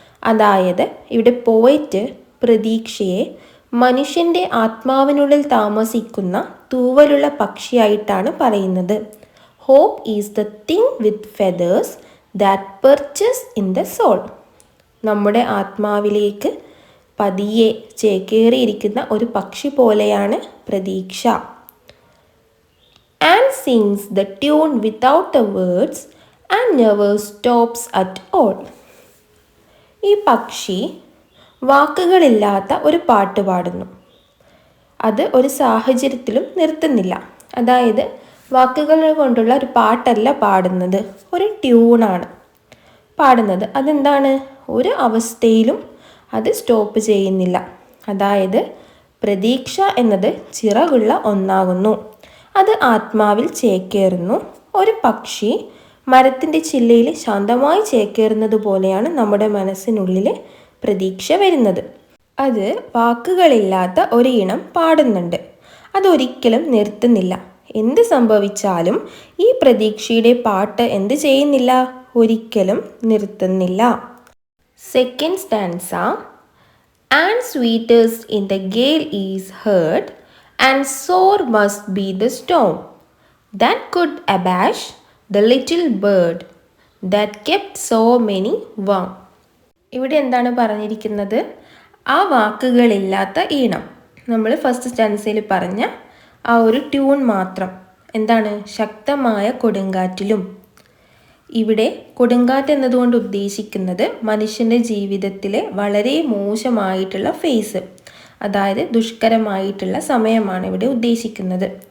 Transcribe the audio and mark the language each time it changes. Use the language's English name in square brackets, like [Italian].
[Malayalam] അതായത് ഇവിടെ പോയിറ്റ് പ്രതീക്ഷയെ മനുഷ്യൻ്റെ ആത്മാവിനുള്ളിൽ താമസിക്കുന്ന തൂവലുള്ള പക്ഷിയായിട്ടാണ് പറയുന്നത്. [English] Hope is the thing with feathers that perches in the soul. [Malayalam] നമ്മുടെ ആത്മാവിലേക്ക് പതിയെ ചേക്കേറിയിരിക്കുന്ന ഒരു പക്ഷി പോലെയാണ് പ്രതീക്ഷ. [English] And sings the tune without the words and never stops at all. [Malayalam] ഈ പക്ഷി വാക്കുകളില്ലാത്ത ഒരു പാട്ട് പാടുന്നു. അത് ഒരു സാഹചര്യത്തിലും നിർത്തുന്നില്ല. അതായത് വാക്കുകൾ കൊണ്ടുള്ള ഒരു പാട്ടല്ല പാടുന്നത്, ഒരു ട്യൂണാണ് പാടുന്നത്. അതെന്താണ്? ഒരു അവസ്ഥയിലും അത് സ്റ്റോപ്പ് ചെയ്യുന്നില്ല. അതായത് പ്രതീക്ഷ എന്നത് ചിറകുള്ള ഒന്നാകുന്നു. അത് ആത്മാവിൽ ചേക്കേറുന്നു. ഒരു പക്ഷി മരത്തിൻ്റെ ചില്ലയിൽ ശാന്തമായി ചേക്കേറുന്നത് പോലെയാണ് നമ്മുടെ മനസ്സിനുള്ളിൽ പ്രതീക്ഷ വരുന്നത്. അത് വാക്കുകളില്ലാത്ത ഒരു ഇനം പാടുന്നുണ്ട്. അതൊരിക്കലും നിർത്തുന്നില്ല. എന്ത് സംഭവിച്ചാലും ഈ പ്രതീക്ഷയുടെ പാട്ട് എന്ത് ചെയ്യുന്നില്ല? ഒരിക്കലും നിർത്തുന്നില്ല. Second stanza. [English] And sweetest in the gale is heard and sore must be the storm that could abash the little bird that kept so many warm. [Malayalam] ഇവിടെ എന്താണ് പറഞ്ഞിരിക്കുന്നത്? ആ വാക്കുകളില്ലാത്ത ഈണം. നമ്മൾ ഫസ്റ്റ് സ്റ്റാൻസയിൽ പറഞ്ഞ ആ ഒരു ട്യൂൺ മാത്രം. എന്താണ്? ശക്തമായ കൊടുങ്കാറ്റിലും. ഇവിടെ കൊടുങ്കാറ്റ് എന്നതുകൊണ്ട് ഉദ്ദേശിക്കുന്നത് മനുഷ്യൻ്റെ ജീവിതത്തിലെ വളരെ മോശമായിട്ടുള്ള ഫേസ്, അതായത് ദുഷ്കരമായിട്ടുള്ള സമയമാണ് ഇവിടെ ഉദ്ദേശിക്കുന്നത്.